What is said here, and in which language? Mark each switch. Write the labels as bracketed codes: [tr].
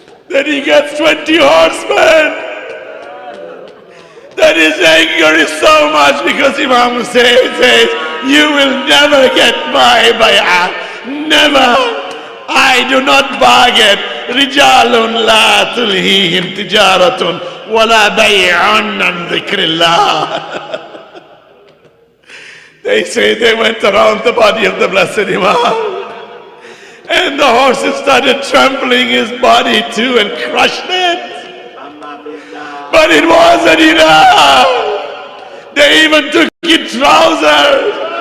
[en] Then he gets 20 horsemen. That his anger is so much because Imam Hussain says, you will never get my bay'ah. Never. I do not bargain. [ar] رجال لا تلهيهم تجارة ولا بيع عن ذكر الله. [en] They say they went around the body of the Blessed Imam. And the horses started trampling his body too and crushed it. But it wasn't enough. They even took his trousers.